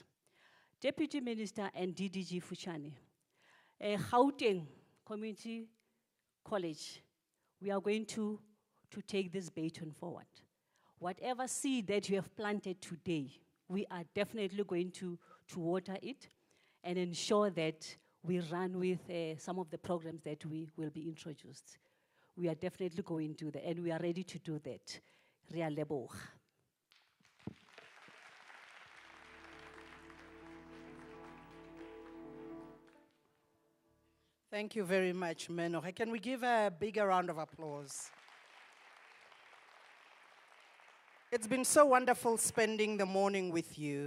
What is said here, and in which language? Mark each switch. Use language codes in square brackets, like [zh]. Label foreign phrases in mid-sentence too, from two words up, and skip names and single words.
[en] Deputy Minister and DDG Fuchane, Gauteng Community College, we are going to take this baton forward. Whatever seed that you have planted today, we are definitely going to water it and ensure that we run with some of the programs that we will be introduced. We are definitely going to do that, and we are ready to do that. [tn] Re a leboga. [en] Thank you very much, Menoche. Can we give a bigger round of applause? It's been so wonderful spending the morning with you.